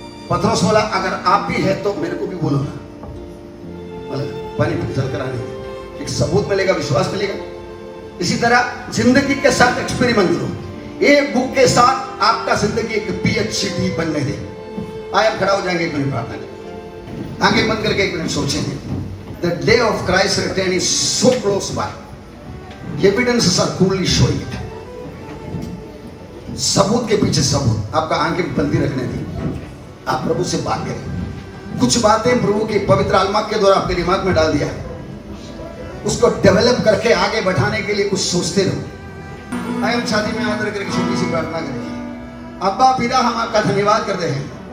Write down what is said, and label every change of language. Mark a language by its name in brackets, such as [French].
[Hindi] पत्रोस बोला अगर आप भी है तो मेरे को भी बोलो ना। पानी चल कर आने एक सबूत मिलेगा, विश्वास मिलेगा। इसी तरह जिंदगी के साथ एक्सपेरिमेंट करो। एक बुक के साथ आपका जिंदगी एक PhD बनने दे। आए आप खड़ा हो जाएंगे, एक मिनट प्रार्थना करें, आंखें बंद करके एक मिनट सोचेंगे। [English] The day of Christ's return is so close by. Evidences are coolly showing it. [Hindi] सबूत के पीछे सबूत। आपका आंखें बंदी रखने दी, आप प्रभु से बात करें। कुछ बातें प्रभु की पवित्र आत्मा के द्वारा आपके दिमाग में डाल दिया, उसको डेवलप करके आगे बढ़ाने के लिए कुछ सोचते रहो। आए हम छाती में हाथ रख करके छोटी सी प्रार्थना करेंगे। अब्बा पिता हम आपका धन्यवाद करते हैं।